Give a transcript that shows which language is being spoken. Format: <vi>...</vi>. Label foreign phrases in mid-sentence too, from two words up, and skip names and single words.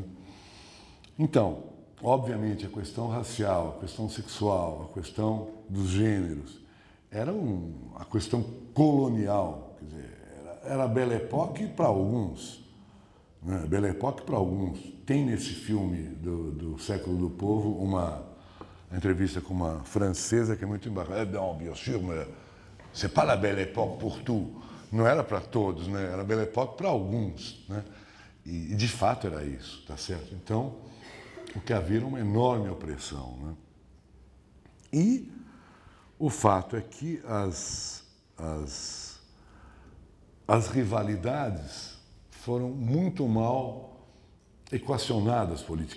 <pt>Então, obviamente, a questão racial, a questão sexual, a questão dos gêneros, era a questão colonial, quer dizer, era a Belle Époque para alguns, né? Belle Époque para alguns. Tem nesse filme do Século do Povo uma entrevista com uma francesa que é muito embaraçosa. Não,</pt> <fr>bien sûr, mais c'est pas la Belle Époque pour tout.</fr> <pt>Não era para todos, né? Era a Belle Époque para alguns, né? E de fato era isso, tá certo? Então, o que havia era uma enorme opressão, né? E o fato é que as rivalidades foram muito mal equacionadas politicamente.</pt>